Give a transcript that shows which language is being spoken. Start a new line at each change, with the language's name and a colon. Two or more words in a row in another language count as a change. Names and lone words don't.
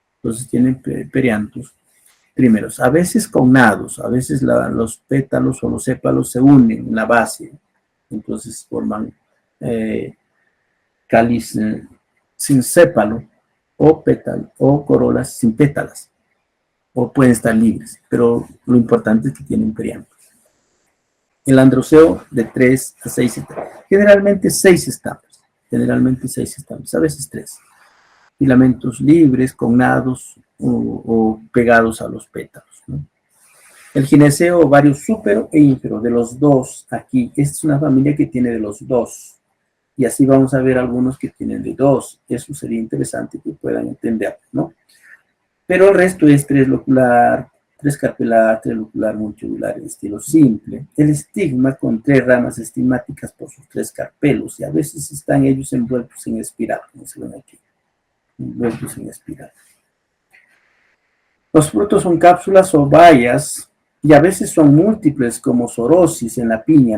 Spanish: Entonces tienen periantos primeros, a veces connados, a veces los pétalos o los sépalos se unen en la base, entonces forman cáliz sin sépalo o pétalo o corolas sin pétalas, o pueden estar libres, pero lo importante es que tienen periantos. El androceo de 3 a 6 estampas, generalmente 6 estampas, a veces 3. Filamentos libres, connados o pegados a los pétalos, ¿no? El gineceo, ovario súpero e ínfero, de los dos aquí. Esta es una familia que tiene de los dos. Y así vamos a ver algunos que tienen de dos. Eso sería interesante que puedan entender, ¿no? Pero el resto es 3 locular, 3 carpelar, 3 locular, multilocular, en estilo simple. El estigma con 3 ramas estigmáticas por sus 3 carpelos. Y a veces están ellos envueltos en espiral, como se ven aquí. Envueltos en espiral. Los frutos son cápsulas o bayas y a veces son múltiples como sorosis en la piña.